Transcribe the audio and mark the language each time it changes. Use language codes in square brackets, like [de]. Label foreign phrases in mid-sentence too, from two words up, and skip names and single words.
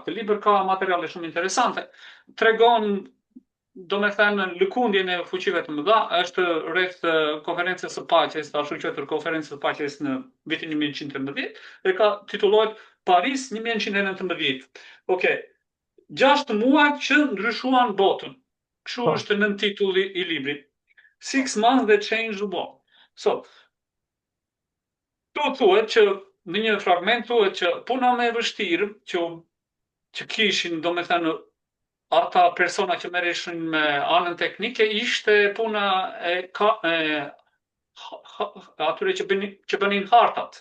[sq] Këtë libër ka materiale shumë interesante. Tregon domethënë lëkundjen e fuqive të mëdha, është rreth konferencës së paqes, ashtu quajtur konferencës së paqes në vitin 1913, dhe ka titullohet Paris 1919. Okej. 6 muaj që ndryshuan botën. Kështu është nën titulli i librit. [en] 6 months that changed the world. So, [sq] tu thuhet që në një fragment thuhet që puna më e vështirë që kishin domethënë ata persona që merreshin me anën teknike ishte puna atyre që bënin hartat.